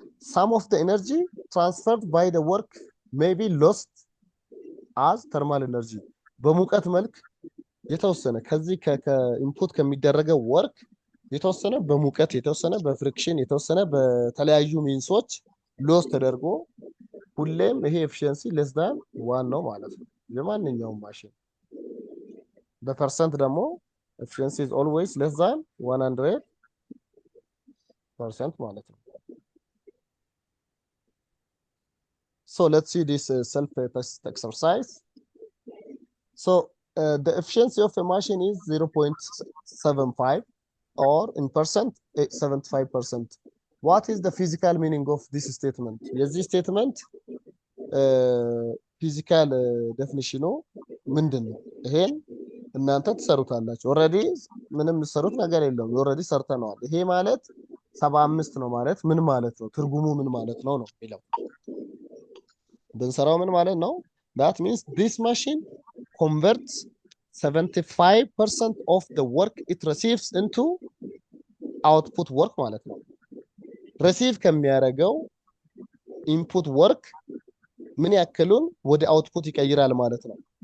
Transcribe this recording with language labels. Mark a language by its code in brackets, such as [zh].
[en] Some of the energy transferred by the work may be lost as thermal energy [am] በሙቀት መልክ የተወሰነ ከዚህ ከኢንፑት ከሚደረገው ወርክ የተወሰነ በሙቀት የተወሰነ በፍሪክሽን የተወሰነ በተለያዩ ሚንሶች ሎስ ተደርጎ ሁሌም ይሄ ኤፊሺየንሲ [en] less than 1 [am] ነው ማለት ነው። የማንኛውም ማሽን በፐርሰንት ደግሞ [en] efficiency is always less than 100% ማለት ነው። So let's see this self-test exercise. So the efficiency of a machine is 0.75 or in percent 75%. What is the physical meaning of this statement? [am] የዚህ statement physical definition ምንድነው? ይሄን እናንተ ትሰሩታላችሁ። ኦሬዲ ምንም የምትሰሩት ነገር የለውም። ኦሬዲ ሰርተናል። ይሄ ማለት 75 ነው ማለት ምን ማለት ነው? ትርጉሙ ምን ማለት ነው ነው የሚለው ብንሰራው ምን ማለት ነው? [en] That means this machine converts 75% of the work it receives into output work [am] ማለት ነው። ሪሲቭ ከሚያደርገው ኢንፑት ወርክ ምን ያክሉን ወደ አውትፑት ይቀይራል ማለት ነው?